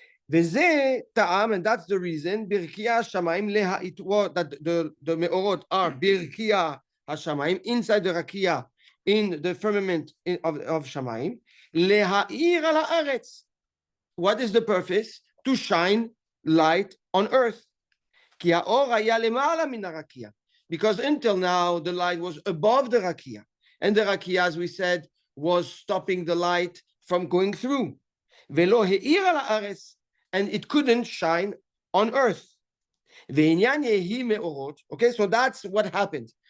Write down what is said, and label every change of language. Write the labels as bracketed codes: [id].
[he] וזה טעם, [en] and that's the reason, ברכיה השמיים that the מאורות are ברכיה השמיים, inside the rakia, in the firmament of שמיים, [he] להאיר על הארץ. [en] What is the purpose? To shine light on earth. [he] כי האור היה למעלה מן הרקיע. [en] Because until now, the light was above the rakia. And the rakia, as we said, was stopping the light from going through. [he] ולא האיר על הארץ. [en] And it couldn't shine on earth. [he] ועניין יהי מאורות. [en] Okay, so that's what happened.